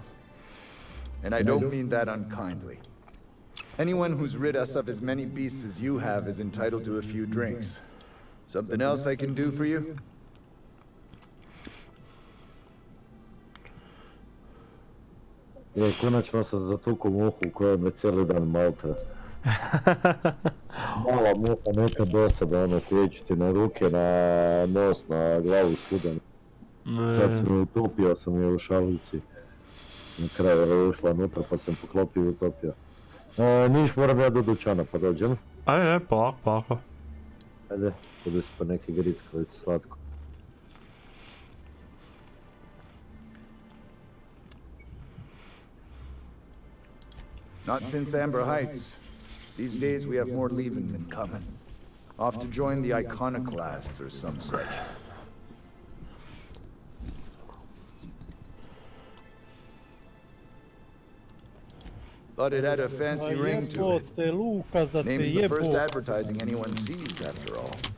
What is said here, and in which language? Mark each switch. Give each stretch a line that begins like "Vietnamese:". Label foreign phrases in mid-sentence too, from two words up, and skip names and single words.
English: And I don't mean that unkindly. Anyone who's rid us of as many beasts as you have is entitled to a few drinks. Something else I can do for you?
Croatian: Konačno sam zatukao muhu koja me cijeli dan maltra. Mala muha, neka dosada, ono, slijeći ti na ruke, na nos, na glavu, svuda. Sad sam je utopio, sam je u šalici. Na kraju je ušla unutra pa sam poklopio i utopio. Niš, moram ja do dućana pa dođem. Ajde, polako. Ajde, budu si pa neki grickalić slatko.
English: Not since Amber Heights. These days we have more leaving than coming. Off to join the iconoclasts or some such. But it had a fancy ring to it.
Croatian: Jebote, Lukas, da te
English: Name's the first
Croatian: jebo.
English: advertising anyone sees, after all.